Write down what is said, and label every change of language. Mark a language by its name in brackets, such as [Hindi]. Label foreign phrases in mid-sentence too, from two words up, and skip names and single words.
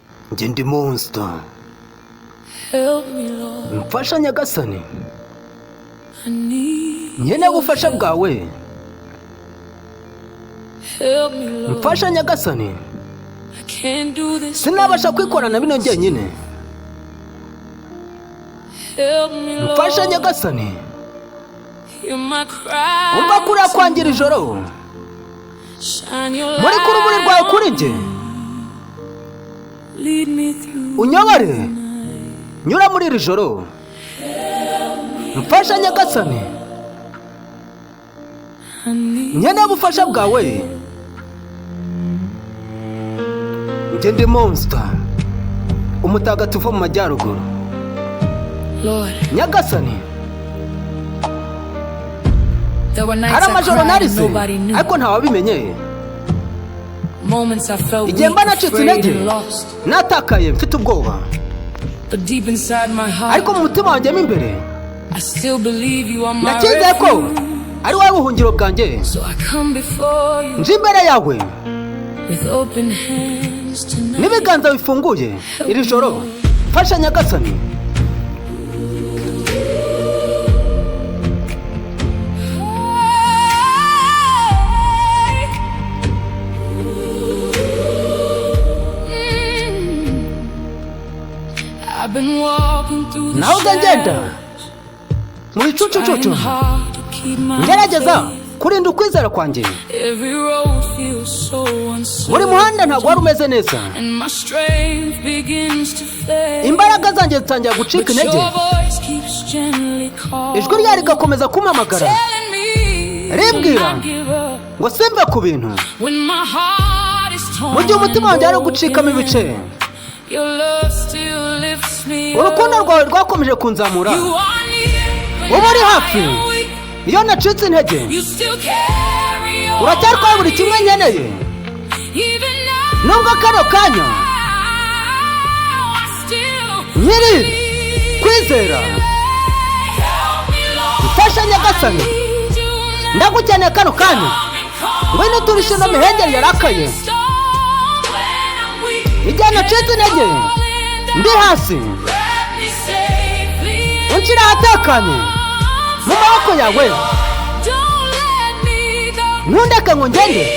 [Kinyarwanda] Njye ndi monster. [English] Help me, Lord. [Kinyarwanda] Mfasha nyagasani. [English] I need [Kinyarwanda] Nkeneye ubufasha bwawe. [English] help me, Lord. [Kinyarwanda] Mfasha nyagasani. [English] I can't do this. [Kinyarwanda] Sinabasha kwikorana bino njyenyine. [English] Help me, Lord. [Kinyarwanda] Mfasha nyagasani. [English] Hear my cry. [Kinyarwanda] Umva kurira kwangira ijoro. [English] Shine your [Kinyarwanda] Muri ku rumuri rwawe [English] light. [Kinyarwanda] kuri njye. [English] Lead me through. [Kinyarwanda] Unyobore. Nyura muri iri joro. Mfasha nyagasani. [English] I need [Kinyarwanda] Nkeneye ubufasha bwawe. Njye ndi monster. Umutagatifu mu majyaruguru. [English] Lord. [Kinyarwanda] Nyagasani. [English] There were nights [Kinyarwanda] Hari [English] I [Kinyarwanda] amajoro [English] cried and [Kinyarwanda] narize. [English] nobody knew. [Kinyarwanda] Ariko ntawabimenye. [English] Moments I felt [Kinyarwanda] Igihe mba [English] weak, [Kinyarwanda] nacitse [English] afraid [Kinyarwanda] intege. [English] and lost. [Kinyarwanda] Natakaye mfite ubwoba. [English] But deep inside my heart, [Kinyarwanda] Ariko mu mutima wanjye mo imbere. [English] I still believe you are my [Kinyarwanda] Nacyizeye ko [English] refuge. [Kinyarwanda] ari wowe buhungiro bwanjye. [English] So I come before you [Kinyarwanda] Nje imbere yawe [English] with open hands tonight. [Kinyarwanda] n'ibiganza bifunguye iri joro. Mfasha nyagasani. [English] I've been walking through the [Kinyarwanda] Naho ngagenda [English] shadows, [Kinyarwanda] mu bicucucucu. [English] trying hard to keep my [Kinyarwanda] Ngerageza [English] faith. [Kinyarwanda] kurinda ukwizera kwanjye. [English] Every road feels so uncertain, [Kinyarwanda] Buri muhanda ntabwo wari umeze neza. [English] and my strength begins to fade. [Kinyarwanda] Imbaraga zanjye zitangira gucika [English] But [Kinyarwanda] intege. [English] your voice keeps gently calling, [Kinyarwanda] Ijwi ryawe rigakomeza kumpamagara. [English] telling me to [Kinyarwanda] Rimbwira [English] not give up. [Kinyarwanda] ngo simve ku bintu. [English] When my heart is torn [Kinyarwanda] Mu gihe umutima wanjye ari [English] and [Kinyarwanda] gucikamo [English] broken, [Kinyarwanda] ibice. [English] your love still lifts me [Kinyarwanda] Urukundo [English] up. [Kinyarwanda] rwawe rwakomeje kunzamura. [English] You are near [Kinyarwanda] Uba uri [English] when [Kinyarwanda] hafi. [English] I am weak. [Kinyarwanda] Iyo nacitse intege [English] You still carry on. [Kinyarwanda] uracyatwaye buri kimwe nkeneye. [English] Even now, [Kinyarwanda] Nubwo kano kanya [English] I still [Kinyarwanda] nyiri [English] need [Kinyarwanda] kwizera. [English] you. Help me, Lord. [Kinyarwanda] Mfasha nyagasani. [English] Need you now. [Kinyarwanda] Ndagukeneye kano kanya. Ngwino turishe ino mihengeri yarakaye. Igihe nacitse intege ndi hasi. Unshyira ahatekanye mu maboko yawe. Ntundeke ngo ngende.